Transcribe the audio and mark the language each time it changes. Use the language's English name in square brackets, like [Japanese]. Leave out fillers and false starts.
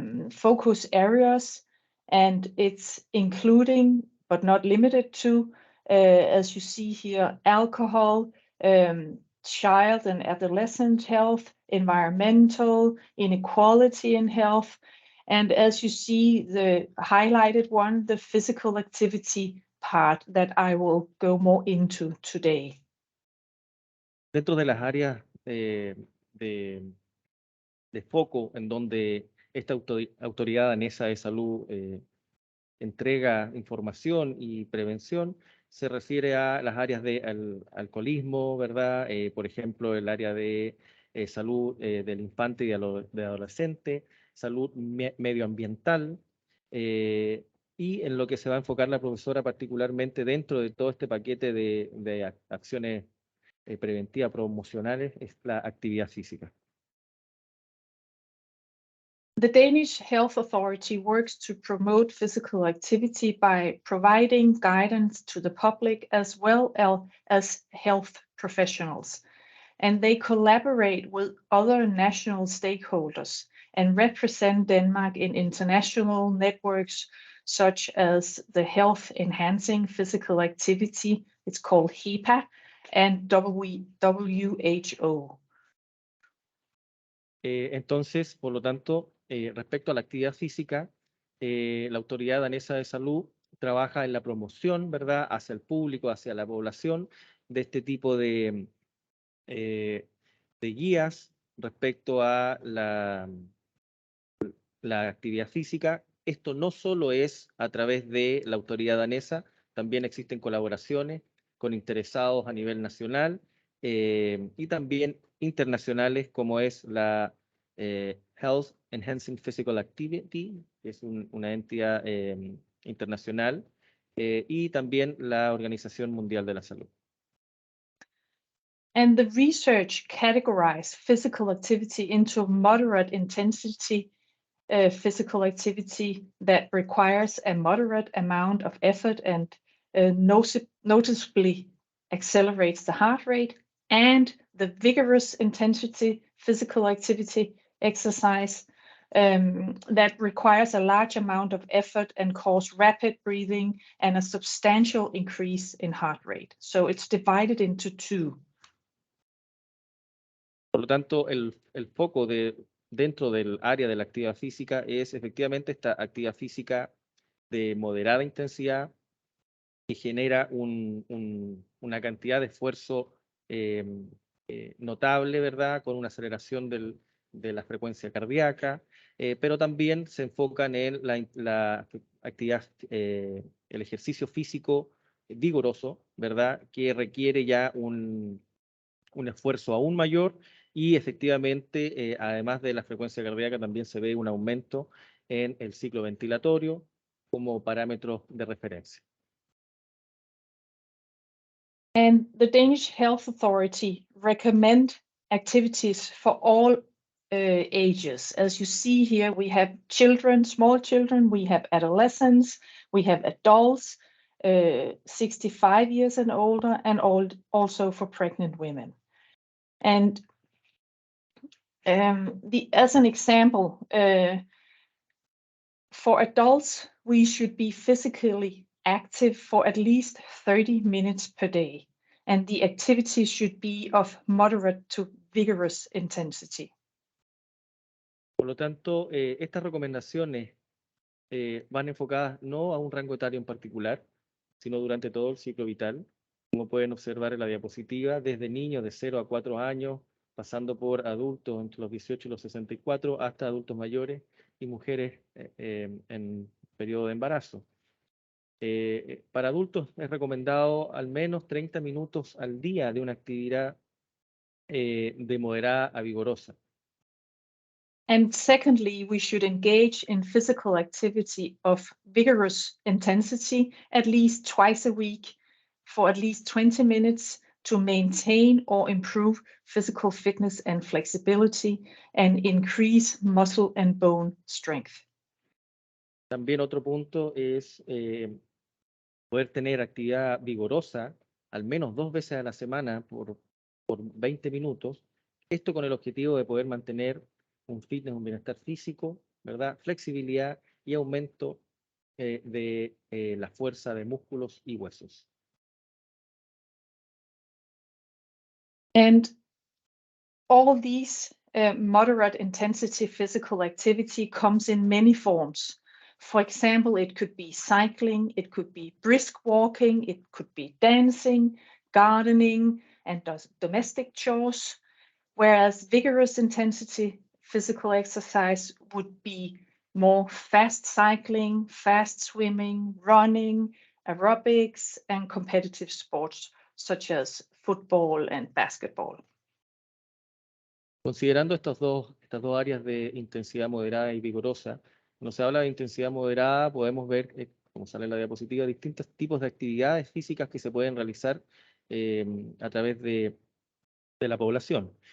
[English] focus areas, and it's including, but not limited to, as you see here, alcohol, child and adolescent health, environmental, inequality in health, and as you see, the highlighted one, the physical activity part that I will go more into today. [Spanish] Dentro de las áreas de foco en donde esta autoridad danesa de salud entrega información y prevención, se refiere a las áreas de alcoholismo, ¿verdad? Por ejemplo, el área de salud del infante y del adolescente, salud medioambiental, y en lo que se va a enfocar la profesora particularmente dentro de todo este paquete de acciones preventivas promocionales es la actividad física. [English] The Danish Health Authority works to promote physical activity by providing guidance to the public as well as health professionals. And they collaborate with other national stakeholders and represent Denmark in international networks such as the Health Enhancing Physical Activity, it's called HEPA, and WHO. [Spanish] Entonces, por lo tanto, respecto a la actividad física, la Autoridad Danesa de Salud trabaja en la promoción, ¿verdad?, hacia el público, hacia la población, de este tipo de guías, respecto a la actividad física. Esto no solo es a través de la autoridad danesa, también existen colaboraciones con interesados a nivel nacional y también internacionales, como es la Health Enhancing Physical Activity, que es una entidad internacional, y también la Organización Mundial de la Salud. [English] And the research categorized physical activity into moderate intensity physical activity that requires a moderate amount of effort and noticeably accelerates the heart rate, and the vigorous intensity physical activity exercise that requires a large amount of effort and cause rapid breathing and a substantial increase in heart rate. So it's divided into two. [Spanish] Por lo tanto, el foco dentro del área de la actividad física es efectivamente esta actividad física de moderada intensidad que genera una cantidad de esfuerzo notable, ¿verdad? Con una aceleración de la frecuencia cardíaca, pero también se enfocan en la actividad, el ejercicio físico vigoroso, ¿verdad? Que requiere ya un esfuerzo aún mayor y efectivamente, además de la frecuencia cardíaca, también se ve un aumento en el ciclo ventilatorio como parámetros de referencia. [English] And the Danish Health Authority recommend activities for all ages. As you see here, we have children, small children, we have adolescents, we have adults, 65 years and older, and also for pregnant women. And as an example, for adults, we should be physically active for at least 30 minutes per day, and the activity should be of moderate to vigorous intensity. [Spanish] Por lo tanto, estas recomendaciones van enfocadas no a un rango etario en particular, sino durante todo el ciclo vital, como pueden observar en la diapositiva, desde niños de 0 a 4 años, pasando por adultos entre los 18 y los 64, hasta adultos mayores y mujeres en periodo de embarazo. Para adultos es recomendado al menos 30 minutos al día de una actividad de moderada a vigorosa. [English] And secondly, we should engage in physical activity of vigorous intensity at least twice a week for at least 20 minutes to maintain or improve physical fitness and flexibility and increase muscle and bone strength. [Spanish] También otro punto es poder tener actividad vigorosa al menos 2 veces a la semana por 20 minutos, esto con el objetivo de poder mantener un fitness, un bienestar físico, ¿verdad? Flexibilidad y aumento de la fuerza de músculos y huesos. [English] And all these moderate intensity physical activity comes in many forms. For example, it could be cycling, it could be brisk walking, it could be dancing, gardening, and domestic chores, whereas vigorous intensity physical exercise would be more fast cycling, fast swimming, running, aerobics, and competitive sports such as football and basketball. [Spanish] Considerando estas dos áreas de intensidad moderada y vigorosa, cuando se habla de intensidad moderada, podemos ver, como sale en la diapositiva, distintos tipos de actividades físicas que se pueden realizar a través de la población.